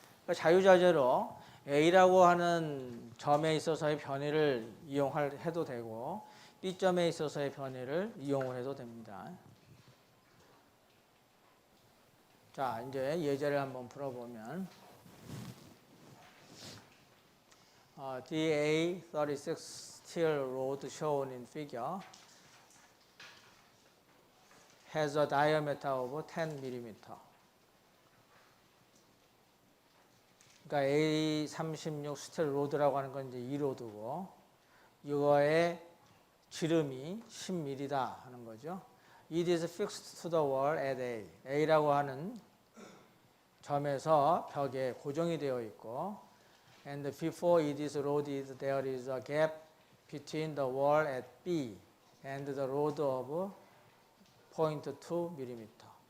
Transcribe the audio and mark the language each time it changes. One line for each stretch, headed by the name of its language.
Korean: 그러니까 자유자재로 A라고 하는 점에 있어서의 변이를 이용해도 되고 B점에 있어서의 변이를 이용을 해도 됩니다. 자, 이제 예제를 한번 풀어보면
English: DA36 steel rod shown in figure has a diameter of 10 mm.
Korean: 그러니까 A36 스틸 로드라고 하는 건 이제 이 로드고, 이거의 지름이 10mm다 하는 거죠.
English: It is fixed to the wall at A.
Korean: A라고 하는 점에서 벽에 고정이 되어 있고,
English: and before it is loaded, there is a gap between the wall at B and the road of 0.2 mm.